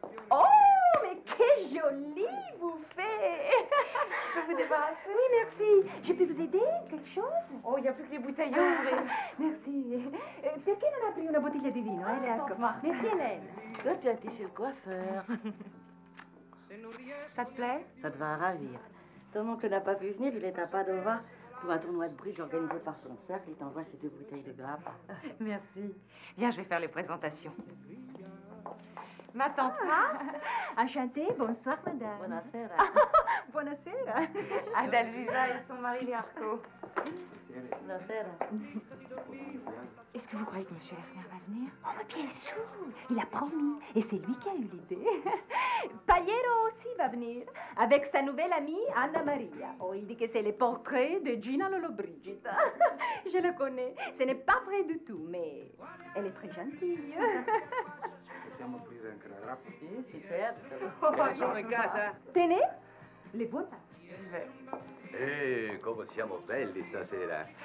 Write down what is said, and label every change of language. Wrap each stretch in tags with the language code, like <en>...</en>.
<fr>Oh, mais que joli vous faites. Je peux vous débarrasser? Oui, merci. Je peux vous aider? Quelque chose? Oh, il n'y a plus que les bouteilles à ouvrir. Merci.</fr> <it>Perché non apri una bottiglia di vino, Learco?</it> <fr>Merci Hélène. Toi, tu as été chez le coiffeur. Ça te plaît? Ça te va ravir. Ton oncle n'a pas pu venir, il est à Padova pour un tournoi de bridge organisé par son cercle. Il t'envoie ces 2 bouteilles de grappa. Merci. Viens, je vais faire les présentations. Ma tante Marthe. Enchantée, bonsoir madame.</fr> <it>Buonasera. Buonasera.</it> <fr>Adalgisa et son mari Learco.</fr> <it>Buonasera.</it> <fr>Est-ce que vous croyez que monsieur Lassner va venir? Oh, mais bien sûr, il a promis. Et c'est lui qui a eu l'idée. Pagliero aussi va venir, avec sa nouvelle amie Anna Maria. Oh, il dit que c'est les portraits de Gina Lollobrigida. Je le connais. Ce n'est pas vrai du tout, mais elle est très gentille.</fr> <it>Possiamo aprire anche la grappa? Sì, certo. Che sono in casa?</it> <fr>Tenez, les voilà.</fr> <it>Come siamo belli stasera.</it>